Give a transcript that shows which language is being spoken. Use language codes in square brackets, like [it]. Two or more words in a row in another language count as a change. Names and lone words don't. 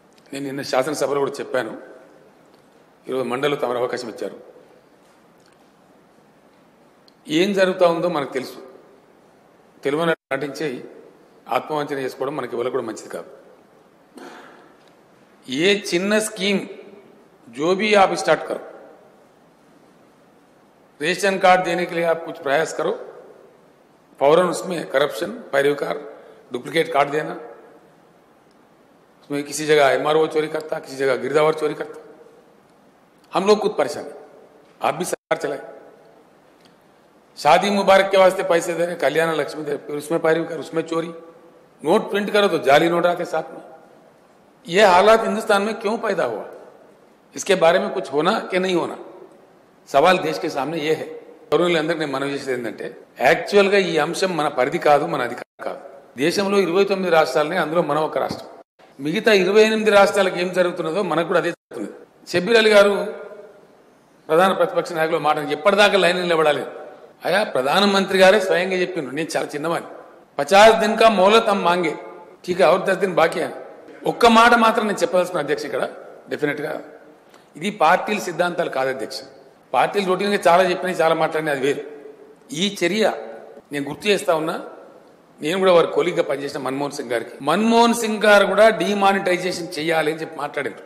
[te] నేను నిన్న శాసనసభలో కూడా చెప్పాను. ఈరోజు మండలిలో తమరు అవకాశం ఇచ్చారు. ఏం జరుగుతూ ఉందో మనకు తెలుసు. తెలుగుని నటించి ఆత్మవంచన చేసుకోవడం మనకి ఎవరికి కూడా మంచిది కాదు. ఏ చిన్న [hi] స్कीम जो भी आप स्टार्ट करो, [en] ration card [hi] देने के लिए आप कुछ प्रयास करो, फौरन उसमें करप्शन, पैरवीकार, [en] duplicate card [hi] देना, उसमें किसी जगह एमआरओ चोरी करता, किसी जगह गिरदावर चोरी करता. हम लोग खुद परेशान हैं. आप भी सरकार चलाए. शादी मुबारक के वास्ते पैसे दे रहे, कल्याण लक्ष्मी दे, फिर उसमें पैरवीकार, उसमें चोरी. नोट प्रिंट करो तो जाली नोट आते साथ में. ये हालात हिंदुस्तान में क्यों पैदा हुआ? इसके बारे में कुछ होना कि नहीं होना सवाल देश के सामने ये है. [te] గవర్నర్లందరికీ నేను మనవి చేసేది ఏంటంటే, యాక్చువల్గా ఈ అంశం మన పరిధి కాదు, మన అధికారం కాదు. దేశంలో 29 రాష్ట్రాలని, అందులో మనం ఒక రాష్ట్రం. మిగతా 28 రాష్ట్రాలకు ఏం జరుగుతున్నదో మనకు కూడా అదే జరుగుతుంది. షబ్బీర్ అలీ గారు ప్రధాన ప్రతిపక్ష నాయకులు మాట ఎప్పటిదాకా లైన్ నిలబడాలి. అయా ప్రధానమంత్రి గారే స్వయంగా చెప్పిండ్రు, నేను చాలా చిన్నవాడిని, [hi] 50 दिन का मोहलत हम मांगे, ठीक है, और 10 दिन [te] బాకీ అని ఒక్క మాట మాత్రం నేను చెప్పాల్సిన అధ్యక్ష, ఇక్కడ డెఫినెట్ గా ఇది పార్టీల సిద్ధాంతాలు కాదు అధ్యక్ష. పార్టీలు రొటీన్గా చాలా చెప్పినాయి, చాలా మాట్లాడినాయి, అది వేరు. ఈ చర్య నేను గుర్తు చేస్తా ఉన్నా. నేను కూడా వారి కొలీగ్గా పనిచేసిన మన్మోహన్ సింగ్ గారు కూడా డిమానిటైజేషన్ చేయాలి అని చెప్పి మాట్లాడారు.